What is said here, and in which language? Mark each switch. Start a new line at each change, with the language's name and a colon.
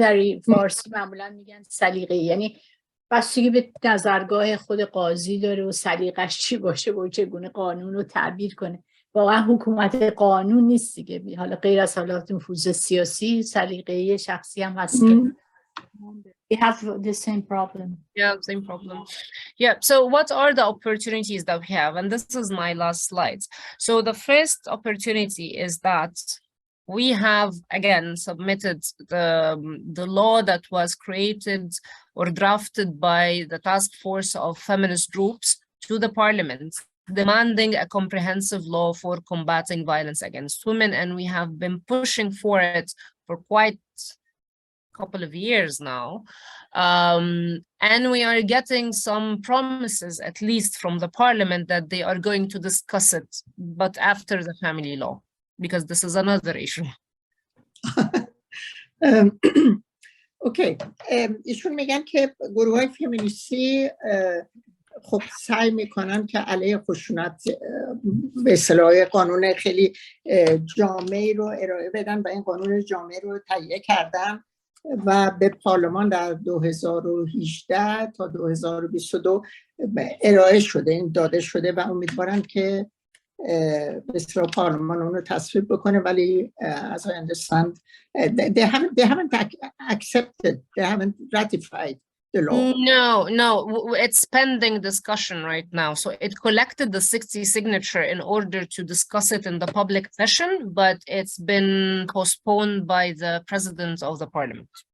Persian: در فارسی معمولا میگن سلیقه‌ای، یعنی بستگی به نظرگاه خود قاضی داره و سلیقش چی باشه و چگونه قانون رو تعبیر کنه. واقعا حکومت قانون نیست دیگه، حالا غیر از حالات نفوذ سیاسی سلیقه شخصی هم هست که
English: we have the same problem. Yeah, same problem. Yeah, so what are the opportunities that we have? And this is my last slide. So the first opportunity is that we have again submitted the law that was created or drafted by the task force of feminist groups to the parliament, demanding a comprehensive law for combating violence against women, and we have been pushing for it for quite a couple of years now, and we are getting some promises, at least from the parliament, that they are going to discuss it, but after the family law, because this is another issue. Okay.
Persian: ایشون میگن که گروه‌های فمینیستی خب سعی میکنن که علیه خشونت به اصطلاح قانون خیلی جامعی رو ارائه بدن و این قانون جامعی رو تهیه کردن و به پارلمان در 2018 تا 2022 ارائه شده، این داده شده و امیدوارن که به اصطلاح پارلمان اون رو تصویب بکنه. ولی
English: as I understand they haven't accepted, they haven't ratified the law. No, it's pending discussion right now. So it collected the 60 signature in order to discuss it in the public session, but it's been postponed by the president of the parliament.